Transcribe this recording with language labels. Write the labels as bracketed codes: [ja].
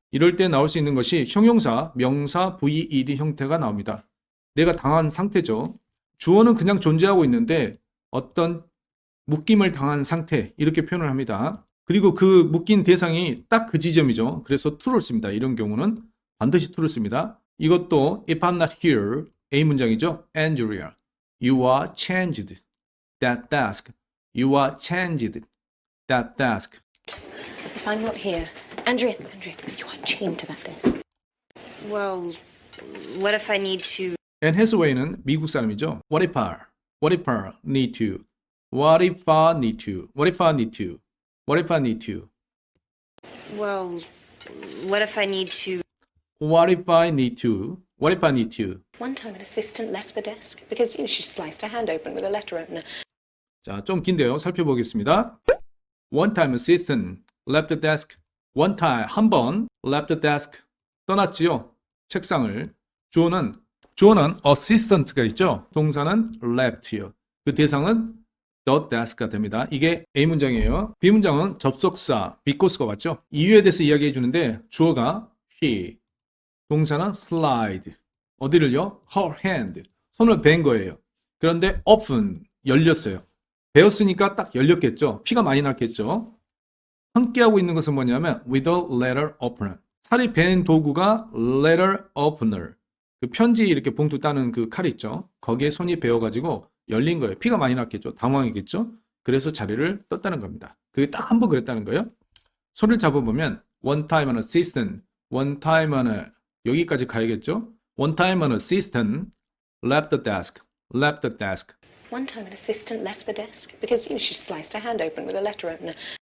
[ko] 이럴 때 나올 수 있는 것이 형용사, 명사, VED 형태가 나옵니다. 내가 당한 상태죠. 주어는 그냥 존재하고 있는데 어떤 묶임을 당한 상태 이렇게 표현을 합니다. 그리고 그 묶인 대상이 딱 그 지점이죠. 그래서 to를 씁니다. 이런 경우는 반드시 to를 씁니다. 이것도 [en] if I'm not here, [ko] A 문장이죠. [en] Andrea, you are changed that desk. You are changed that desk. If I'm not here, Andrea, you are chained to that desk. Well, what if I need to? [ko] And Hathaway는 미국 사람이죠. [en] What if I need to? What if I need to? What if I need to? What if I need to? Well, what if I need to? What if I need to? What if I need to? One time an assistant left the desk because she sliced her hand open with a letter opener. [ko] 자, 좀 긴데요. 살펴보겠습니다. [en] One time assistant left the desk. One time [ko] 한 번 [en] left the desk [ko] 떠났지요. 책상을. 주어는 assistant가 있죠. 동사는 left요. 그 대상은 the desk가 됩니다. 이게 A 문장이에요. B 문장은 접속사 because가 왔죠. 이유에 대해서 이야기해 주는데 주어가 she, 동사는 slide. 어디를요? her hand. 손을 벤 거예요. 그런데 open, 열렸어요. 베었으니까 딱 열렸겠죠. 피가 많이 났겠죠. 함께하고 있는 것은 뭐냐면 [en] with a letter opener. [ko] 살이 벤 도구가 letter opener. 그 편지 이렇게 봉투 따는 그 칼 있죠. 거기에 손이 베어가지고 열린 거예요. 피가 많이 났겠죠. 당황이겠죠. 그래서 자리를 떴다는 겁니다. 그게 딱 한 번 그랬다는 거예요. 손을 잡아보면 [en] one time an assistant, one time an [ko] 여기까지 가야겠죠. [en] one time an assistant left the desk, left the desk. One time an assistant left the desk because she sliced her hand open with a letter opener.